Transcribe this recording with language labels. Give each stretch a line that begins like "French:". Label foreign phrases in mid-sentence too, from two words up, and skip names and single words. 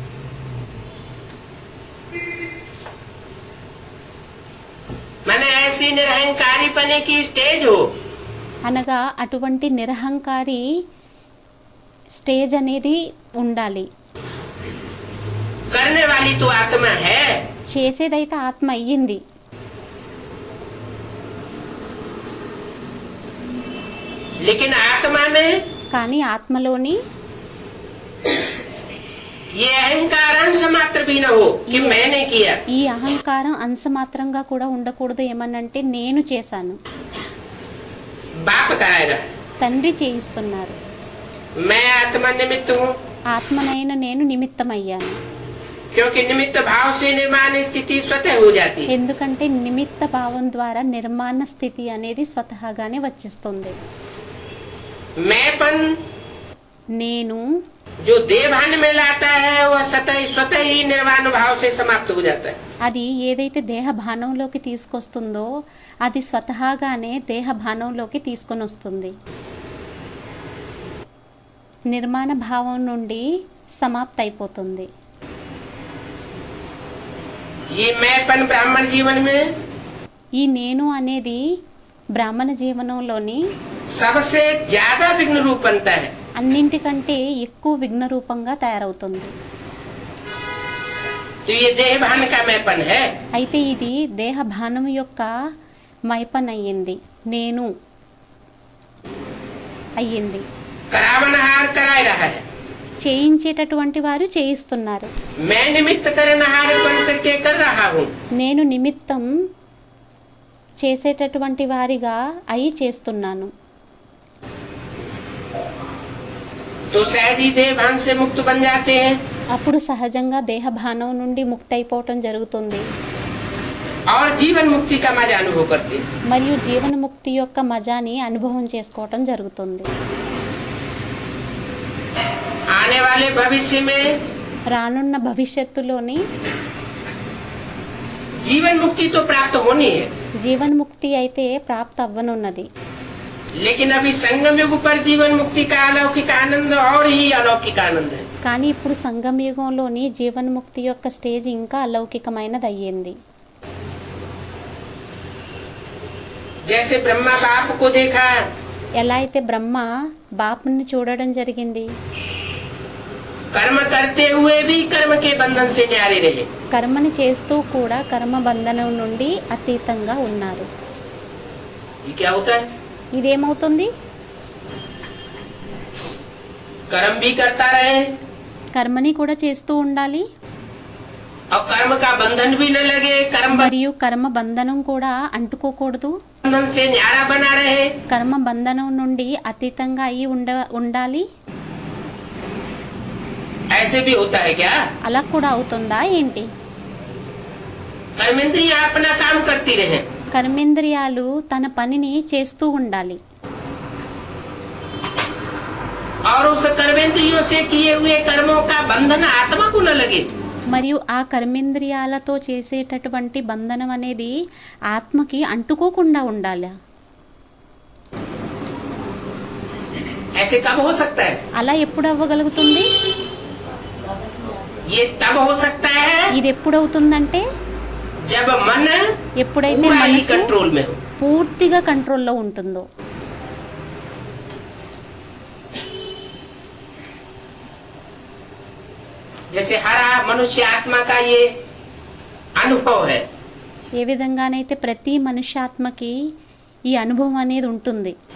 Hindi: मैंने ऐसी निरहंकारी पने की स्टेज हो,
Telugu: అనగా అటువంటి నిరహంకారి స్టేజ్ అనేది ఉండాలి.
Hindi: करने वाली तो आत्मा है,
Telugu: చేసేదైతే ఆత్మ అయ్యింది.
Hindi: लेकिन आत्मा में
Telugu: కానీ ఆత్మలోని
Hindi: ये अहंकार अंश मात्र भी न हो कि मैंने किया।
Telugu: ఈ అహంకారం అంశమాత్రంగా కూడా ఉండకూడదు. ఏమనంటే నేను చేశాను,
Hindi: बाप कराएगा,
Telugu: తండ్రి చేయిస్తున్నారు.
Hindi: मैं आत्मा निमित्त हूँ।
Telugu: ఆత్మనైన నేను నిమిత్తమయ్యాను.
Hindi: क्योंकि निमित्त भाव से निर्माण स्थिति स्वतः हो जाती है।
Telugu: ఎందుకంటే నిమిత్త భావం ద్వారా నిర్మాణ స్థితి అనేది స్వతహాగానే వచ్చేస్తుంది.
Hindi: मैंपन
Telugu: నేను
Hindi: जो देवभान में लाता है वह स्वतः ही निर्वाण भाव से समाप्त हो जाता है।
Telugu: అది ఏదైతే దేహ భానంలోకి తీసుకొస్తుందో అది స్వతహాగానే దేహ భానంలోకి తీసుకొని వస్తుంది. నిర్మాణ భావం నుండి సమాప్త అయిపోతుంది.
Hindi: ये मैंपन ब्राह्मण जीवन में
Telugu: ఈ నేను అనేది బ్రాహ్మణ జీవనంలోని
Hindi: सबसे ज्यादा विघ्न रूप बनता है।
Telugu: అన్నింటికంటే ఎక్కువ విఘ్న రూపంగా తయారవుతుంది.
Hindi: तो ये देहभान का मैंपन है।
Telugu: అయితే ఇది దేహ భానం యొక్క మైపన్ అయ్యింది, నేను అయ్యింది.
Hindi: करावनहार कराए रहा है,
Telugu: చేయించేటటువంటి వారు చేయిస్తున్నారు.
Hindi: मैं निमित्त करनहार बन करके कर रहा हूँ।
Telugu: నేను నిమిత్తం చేసేటటువంటి వారిగా అయి చేస్తున్నాను.
Hindi: तो शायद ही देह भान से मुक्त बन जाते हैं
Telugu: అప్పుడు సహజంగా దేహభానం నుండి ముక్తి అయిపోవటం జరుగుతుంది
Hindi: और जीवन मुक्ति का मजा अनुभव करते हैं।
Telugu: మరియు జీవన్ముక్తి యొక్క మజాని అనుభవం చేసుకోవటం జరుగుతుంది
Hindi: आने वाले भविष्य में
Telugu: రానున్న భవిష్యత్తులోని
Hindi: जीवन मुक्ति तो प्राप्त होनी है,
Telugu: జీవన్ముక్తి అయితే ప్రాప్తి అవ్వనున్నది
Hindi: लेकिन अभी संगम युग पर जीवन मुक्ति का अलौकिक आनंद और ही अलौकिक आनंद है।
Telugu: కానీ ఇప్పుడు సంగమ యుగంలోని జీవన్ముక్తి యొక్క స్టేజ్ ఇంకా అలౌకికమైనది అయ్యింది
Hindi: जैसे ब्रह्मा बाप को देखा,
Telugu: ఎలా అయితే బ్రహ్మ బాపుని చూడడం జరిగింది
Hindi: कर्म करते हुए भी कर्म के बंधन से न्यारे रहे।
Telugu: కర్మని చేస్తూ కూడా కర్మ బంధనం నుండి అతీతంగా ఉన్నారు
Hindi: ये क्या होता है?
Telugu: ఇదేమవుతుంది
Hindi: कर्म भी करता रहे
Telugu: కర్మని కూడా చేస్తూ ఉండాలి
Hindi: और कर्म का बंधन भी न लगे, कर्म
Telugu: మరియు కర్మ బంధనం కూడా అంటుకోకూడదు
Hindi: बंधन से न्यारा बना रहे।
Telugu: కర్మ బంధనం నుండి అతీతంగా అయి ఉండాలి
Hindi: ऐसे भी होता है क्या?
Telugu: అలా కూడా అవుతుందా ఏంటి
Hindi: कर्मेंद्रियां अपना काम करती रहे
Telugu: కర్మేంద్రియాలు తన పనిని చేస్తూ ఉండాలి
Hindi: और उस कर्मेंद्रियों से किए हुए कर्मों का बंधन आत्मा को न लगे।
Telugu: మరియు ఆ కర్మేంద్రియాలతో చేసేటటువంటి బంధనం అనేది ఆత్మకి అంటుకోకుండా ఉండాలి
Hindi: ऐसे कब हो सकता है?
Telugu: అలా ఎప్పుడు అవ్వగలుగుతుంది
Hindi: ये तब हो सकता है
Telugu: ఇది ఎప్పుడవుతుందంటే
Hindi: जब मन
Telugu: ఎప్పుడైతే
Hindi: पूरा ही
Telugu: మనసు
Hindi: कंट्रोल में हो।
Telugu: పూర్తిగా కంట్రోల్లో ఉంటుందో
Hindi: जैसे हर मनुष्य आत्मा का ये अनुभव है
Telugu: ఏ విధంగానైతే ప్రతి మనుష్యాత్మకి ఈ అనుభవం అనేది ఉంటుంది